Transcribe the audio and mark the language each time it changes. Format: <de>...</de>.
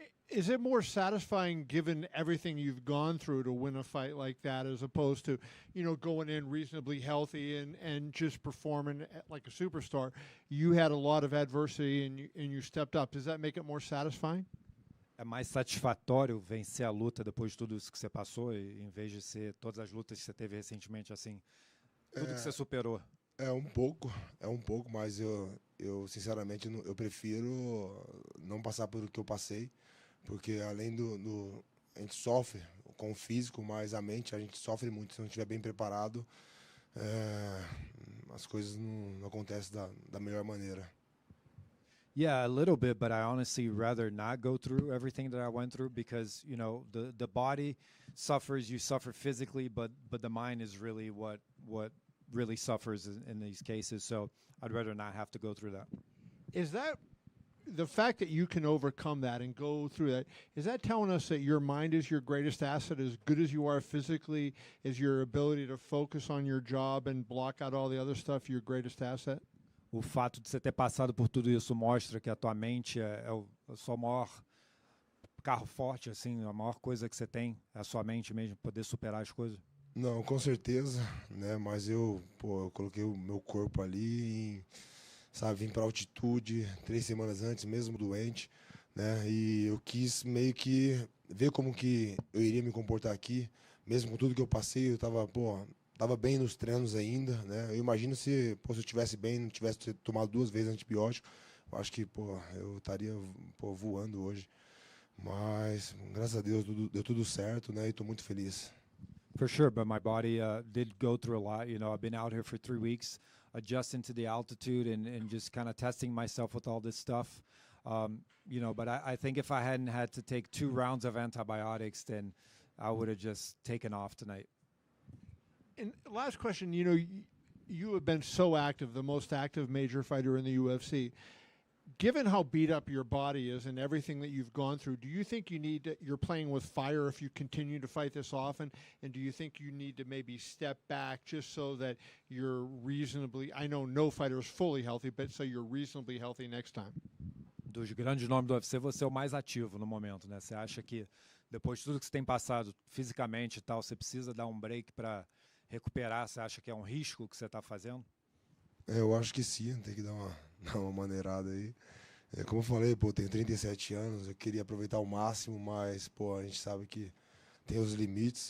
<en>Is it more satisfying, given everything you've gone through, to win a fight like that, as opposed to, going in reasonably healthy and just performing like a superstar? You had a lot of adversity and you stepped up. Does that make it more satisfying?</en> <pt>É mais satisfatório vencer a luta depois de tudo isso que você passou, em vez de ser todas as lutas que você teve recentemente, assim, tudo que você superou? É um pouco, mas eu sinceramente eu prefiro não passar por o que eu passei. Porque além a gente sofre com o físico, mas a mente a gente sofre muito. Se não estiver bem preparado, as coisas não acontecem da melhor maneira.</pt> <en>Yeah, a little bit, but I honestly rather not go through everything that I went through because, the body suffers, you suffer physically, but the mind is really what really suffers in these cases. So I'd rather not have to go through that. Is that the fact that you can overcome that and go through that, is that telling us that your mind is your greatest asset? As good as you are physically, is your ability to focus on your job and block out all the other stuff your greatest asset?</en> <pt>O fato de você ter passado por tudo isso mostra que a tua mente é o seu maior carro forte, assim, a maior coisa que você tem é a sua mente mesmo, poder superar as coisas. Não, com certeza, né? Mas eu coloquei o meu corpo ali, sabe, vim para altitude 3 semanas antes, mesmo doente, né? E eu quis meio que ver como que eu iria me comportar aqui, mesmo com tudo que eu passei, eu tava bem nos treinos ainda, né? Eu imagino se eu estivesse bem, não tivesse tomado 2 vezes antibiótico, eu acho que, eu estaria, voando hoje. Mas, graças a Deus, deu tudo certo, né? E estou muito feliz.</pt> <en>For sure, but my body did go through a lot. You know, I've been out here for 3 weeks, adjusting to the altitude and just kind of testing myself with all this stuff. You know, but I think if I hadn't had to take 2 rounds of antibiotics, then I would have just taken off tonight. And last question, you know, you have been so active, the most active major fighter in the UFC. Given how beat up your body is and everything that you've gone through, do you think you're playing with fire if you continue to fight this often? And do you think you need to maybe step back just so that you're reasonably, I know no fighter is fully healthy, but so you're reasonably healthy next time?</en> <pt>Dos grandes nomes do UFC, você é o mais ativo no momento, né? Você acha que depois de tudo que você tem passado fisicamente e tal, você precisa dar um break para recuperar? Você acha que é um risco que você está fazendo? Eu acho que sim, tem que dar uma maneirada aí. Como eu falei, tenho 37 anos, eu queria aproveitar ao máximo, mas, a gente sabe que tem os limites.</pt>